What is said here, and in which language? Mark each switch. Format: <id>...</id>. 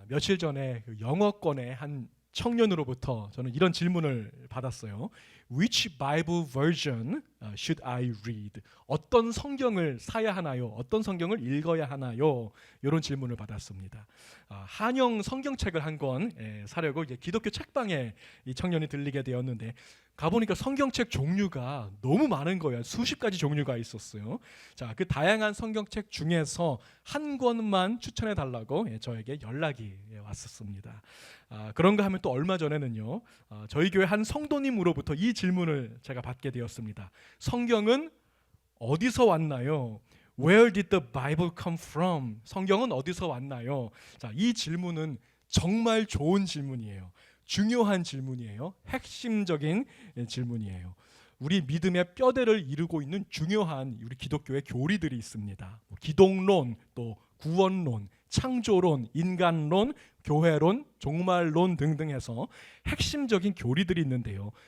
<ko>며칠 전에 그 영어권의 한 청년으로부터 저는 이런 질문을 받았어요.</ko> <en>Which Bible version should I read?</en> <ko>어떤 성경을 사야 하나요? 어떤 성경을 읽어야 하나요? 이런 질문을 받았습니다. 한영 성경책을 한 권 사려고 이제 기독교 책방에 이 청년이 들리게 되었는데 가보니까 성경책 종류가 너무 많은 거예요. 수십 가지 종류가 있었어요. 자, 그 다양한 성경책 중에서 한 권만 추천해 달라고 저에게 연락이 왔었습니다. 그런가 하면 또 얼마 전에는요, 저희 교회 한 성도님으로부터 이 질문을 제가 받게 되었습니다. 성경은 어디서 왔나요?</ko> <en>Where did the Bible come from?</en> <ko>성경은 어디서 왔나요? 자, 이 질문은 정말 좋은 질문이에요. 중요한 질문이에요. 핵심적인 질문이에요. 우리 믿음의 뼈대를 이루고 있는 중요한 우리 기독교의 교리들이 있습니다. 기독론, 또 구원론, 창조론, 인간론, 교회론, 종말론 등등 해서 핵심적인 교리들이 있는데요.</ko>